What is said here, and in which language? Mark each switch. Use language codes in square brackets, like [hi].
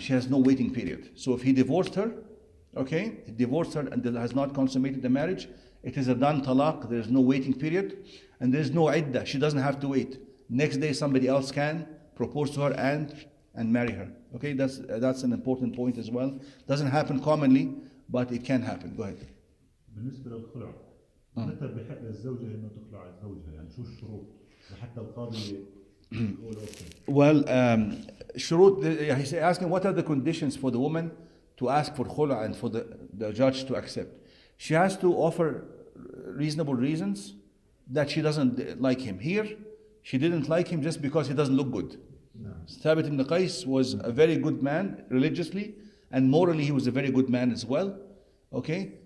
[en] She has no waiting period. So if he divorced her, okay, he divorced her and has not consummated the marriage, it is a done talaq. There is no waiting period, and there is no iddah. She doesn't have to wait. Next day somebody else can propose to her and marry her. Okay, that's an important point as well. Doesn't happen commonly, but it can happen. Go ahead. [ar] بالنسبة للخلع متى بحق للزوجة إنه تخلع زوجها؟ يعني شو الشروط؟ حتى القاضي يقول أوكي. Well, شروط. [en] He's asking what are the conditions for the woman to ask for khula and for the judge to accept. She has to offer reasonable reasons that she doesn't like him. Here, she didn't like him just because he doesn't look good. Thabit ibn Qais was a very good man religiously, and morally he was a very good man as well. Okay?